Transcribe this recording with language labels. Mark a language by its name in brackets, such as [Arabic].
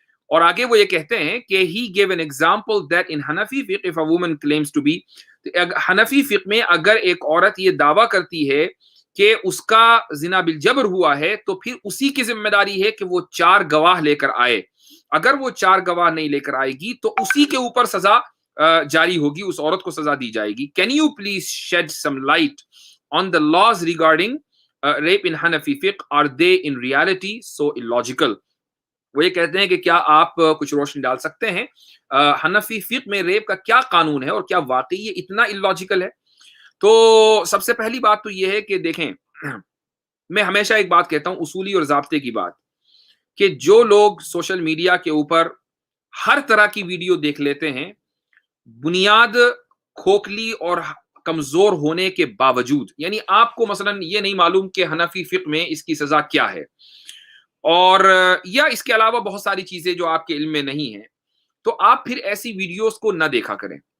[Urdu] اور آگے وہ یہ کہتے ہیں کہ [English] he gave an example that in Hanafi fiqh if a woman claims to be, [Urdu] حنفی فقہ میں اگر ایک عورت یہ دعویٰ کرتی ہے کہ اس کا زنا بالجبر ہوا ہے, تو پھر اسی کی ذمہ داری ہے کہ وہ 4 گواہ لے کر آئے. اگر وہ 4 گواہ نہیں لے کر آئے گی تو اسی کے اوپر سزا جاری ہوگی, اس عورت کو سزا دی جائے گی. [English] Can you please shed some light on the laws regarding rape in Hanafi fiqh? Are they in reality so illogical? [Urdu] وہ یہ کہتے ہیں کہ کیا آپ کچھ روشنی ڈال سکتے ہیں حنفی فقہ میں ریپ کا کیا قانون ہے, اور کیا واقعی یہ اتنا illogical ہے؟ تو سب سے پہلی بات تو یہ ہے کہ دیکھیں, میں ہمیشہ ایک بات کہتا ہوں, اصولی اور ضابطے کی بات, کہ جو لوگ سوشل میڈیا کے اوپر ہر طرح کی ویڈیو دیکھ لیتے ہیں, بنیاد کھوکھلی اور کمزور ہونے کے باوجود, یعنی آپ کو مثلا یہ نہیں معلوم کہ حنفی فقہ میں اس کی سزا کیا ہے, اور یا اس کے علاوہ بہت ساری چیزیں جو آپ کے علم میں نہیں ہیں, تو آپ پھر ایسی ویڈیوز کو نہ دیکھا کریں.